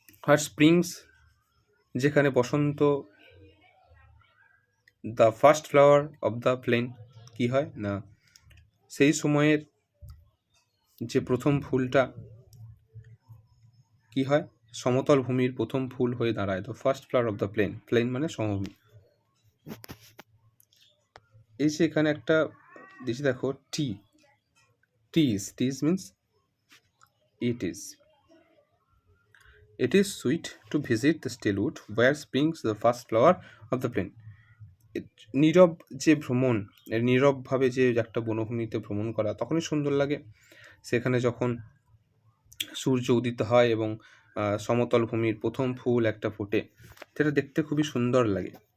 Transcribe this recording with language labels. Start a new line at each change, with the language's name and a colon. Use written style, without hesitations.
Bangla: আর springs, যেখানে বসন্ত,
English: the first flower of the plain,
Bangla: কি হয় না, সেই সময়ের যে প্রথম ফুলটা কি হয়, সমতল ভূমির প্রথম ফুল হয়ে দাঁড়ায়।
English: the first flower of the plain,
Bangla: plane মানে সমভূমি। এই যে এখানে একটা দিয়েছি, দেখো, টিজ means
English: it is sweet to visit the still wood where springs the first flower of the plain.
Bangla: নীরব যে ভ্রমণ, নীরবভাবে যে একটা বনভূমিতে ভ্রমণ করা তখনই সুন্দর লাগে, সেখানে যখন সূর্য উদিত হয় এবং সমতল ভূমির প্রথম ফুল একটা ফোটে, সেটা দেখতে খুবই সুন্দর লাগে।